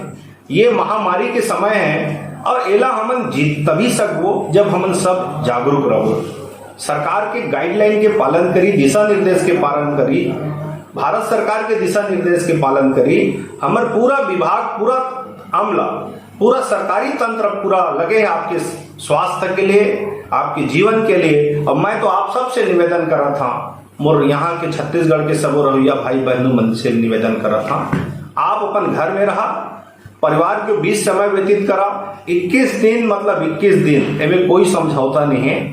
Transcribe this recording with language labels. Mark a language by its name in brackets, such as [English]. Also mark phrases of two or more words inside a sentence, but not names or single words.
[Chhattisgarhi] ये महामारी के समय है और एला हमन जीत तभी सकबो जब हमन सब जागरूक रहो, सरकार के गाइडलाइन के पालन करी, दिशा निर्देश के पालन करी, भारत सरकार के दिशा निर्देश के पालन करी। हमर पूरा विभाग, पूरा अमला, पूरा सरकारी तंत्र पूरा लगे है आपके स्वास्थ्य के लिए, आपके जीवन के लिए। और मैं तो आप सबसे निवेदन करा था, मोर यहाँ के छत्तीसगढ़ के सबो रवैया भाई बहनों मन से निवेदन करा था, आप अपन घर में रहा, परिवार के बीच समय व्यतीत करा। 21 दिन मतलब 21 दिन एवं कोई समझौता नहीं है।